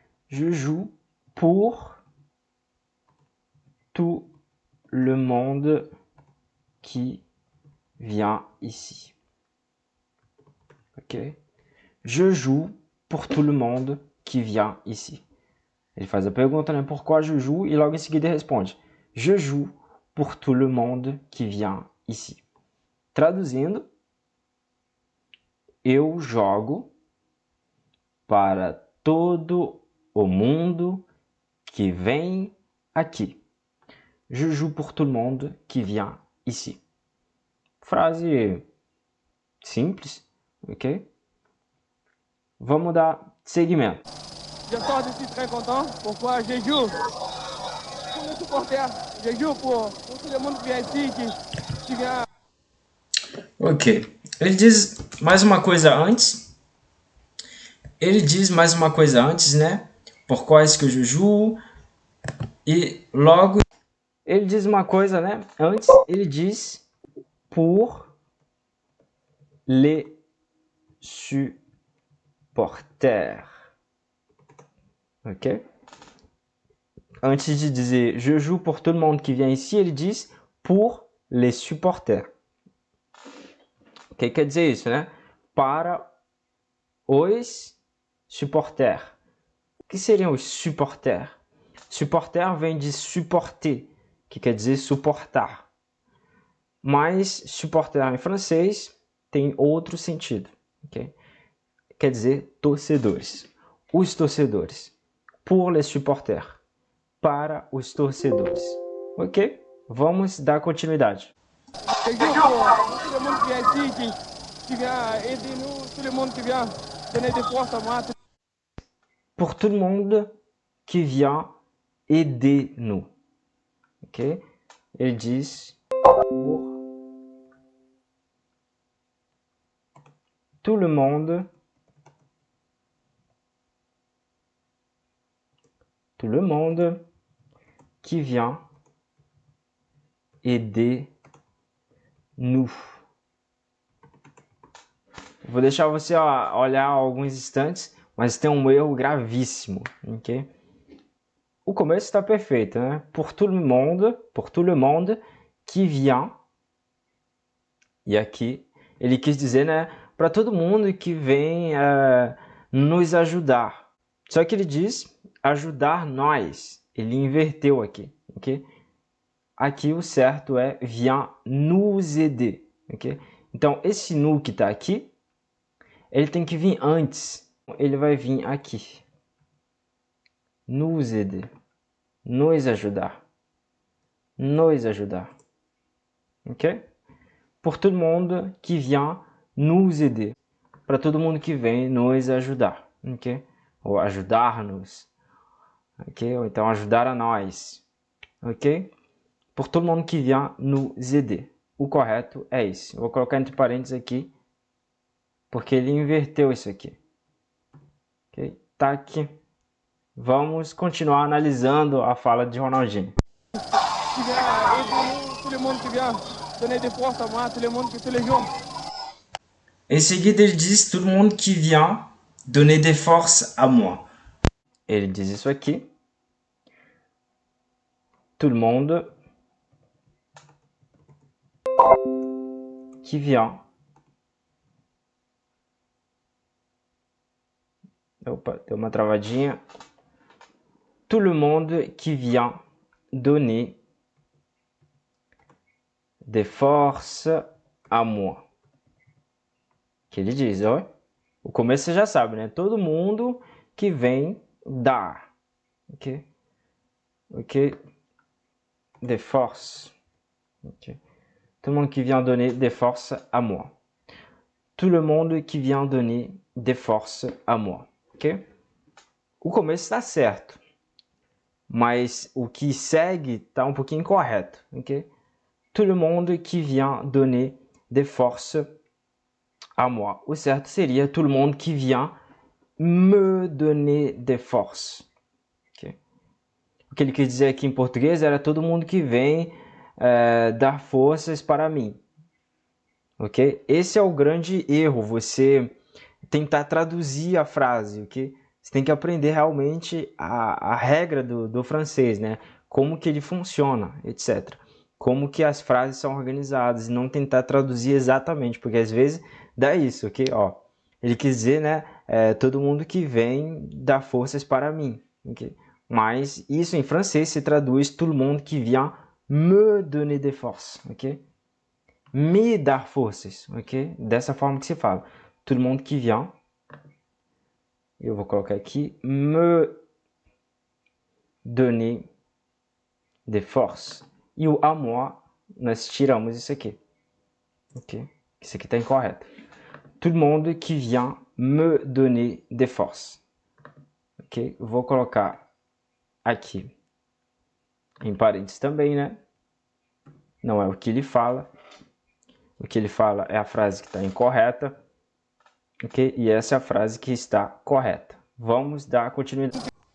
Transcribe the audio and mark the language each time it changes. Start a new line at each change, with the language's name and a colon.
French: Je joue pour tout le monde qui vient ici. Ok? Je joue pour tout le monde qui vient ici.
Portuguese: Ele faz a pergunta, né?
French: Pourquoi je joue?
Portuguese: E logo em seguida ele responde:
French: je joue pour tout le monde qui vient ici.
Portuguese: Traduzindo, eu jogo para todo o mundo que vem aqui.
French: Je joue pour tout le monde qui vient ici.
Portuguese: Frase simples, ok? Vamos dar seguimento.
French: Je sors d'ici très content. Pourquoi? Je joue pour les supporters. Je joue pour tout le monde qui vient ici, qui vient. Ok.
Portuguese: Ele diz mais uma coisa antes. Né?
French: Pourquoi est-ce que je joue?
Portuguese: E logo ele diz uma coisa, né? Antes ele diz
French: pour les supporters.
Portuguese: Ok? Antes de dizer
French: je joue pour tout le monde qui vient ici,
Portuguese: ele diz
French: pour les supporters.
Portuguese: O que quer dizer isso, né? Para os supporters. O que seriam os supporters? Supporter vem de supporter, que quer dizer suportar. Mas supporter em francês tem outro sentido, ok? Quer dizer torcedores. Os torcedores.
French: Pour les supporters.
Portuguese: Para os torcedores. Ok? Vamos dar continuidade.
French: Je joue pour tout le monde qui vient ici, qui vient aider nous, tout le monde qui vient donner des forces à moi. Pour tout le monde qui vient aider nous. Ok?
Portuguese: Ele diz
French: pour tout le monde qui vient aider nous.
Portuguese: Vou deixar você olhar alguns instantes, mas tem um erro gravíssimo, ok? O começo está perfeito, né?
French: Pour tout le monde qui vient.
Portuguese: E aqui ele quis dizer, né? Para todo mundo que vem nos ajudar. Só que ele diz ajudar nós. Ele inverteu aqui, ok? Aqui o certo é
French: vient nous aider,
Portuguese: ok? Então esse nous que está aqui, ele tem que vir antes. Ele vai vir aqui.
French: Nous aider.
Portuguese: Nos ajudar. Nos ajudar. Ok?
French: Pour tout le monde qui vient nous aider.
Portuguese: Para todo mundo que vem nos ajudar. Ok? Ou ajudar-nos. Ok? Ou então ajudar a nós. Ok?
French: Pour tout le monde qui vient nous aider.
Portuguese: O correto é esse. Vou colocar entre parênteses aqui, porque ele inverteu isso aqui. Ok? Tá aqui. Vamos continuar analisando a fala de Ronaldinho.
French: Qui vient aider nous, tout le monde qui vient donner des forces à moi, tous les jours.
Portuguese: Em seguida ele diz todo mundo que vient
French: donner des forces à moi.
Portuguese: Ele diz isso aqui.
French: Tout le monde qui vient.
Portuguese: Opa, deu uma travadinha.
French: Tout le monde qui vient donner des forces à moi.
Portuguese: Que ele diz, ó. O começo você já sabe, né? Todo mundo que vem dar. Ok? Ok?
French: Des forces.
Portuguese: Ok?
French: Tout le monde qui vient donner des forces à moi. Tout le monde qui vient donner des forces à moi.
Portuguese: Ok? O começo está certo. Mas o que segue está um pouquinho incorreto. Ok?
French: Tout le monde qui vient donner des forces à moi.
Portuguese: O certo seria
French: tout le monde qui vient me donner des forces. Okay.
Portuguese: O que ele quis dizer aqui em português era todo mundo que vem dar forças para mim. Ok? Esse é o grande erro, você tentar traduzir a frase, ok? Você tem que aprender realmente a regra do francês, né? Como que ele funciona, etc. Como que as frases são organizadas e não tentar traduzir exatamente, porque às vezes dá isso, ok? Ó, ele quis dizer, né? Todo mundo que vem dar forças para mim, ok? Mas isso em francês se traduz
French: tout le monde qui vient me donner des forces, ok?
Portuguese: Me dar forças, ok? Dessa forma que se fala.
French: Tout le monde qui vient,
Portuguese: eu vou colocar aqui,
French: me donner des forces.
Portuguese: E o
French: à moi,
Portuguese: nós tiramos isso aqui, ok? Isso aqui está incorreto.
French: Tout le monde qui vient me donner des forces, ok?
Portuguese: Vou colocar aqui em parênteses também, né? Não é o que ele fala. O que ele fala é a frase que está incorreta, ok? E essa é a frase que está correta. Vamos dar continuidade.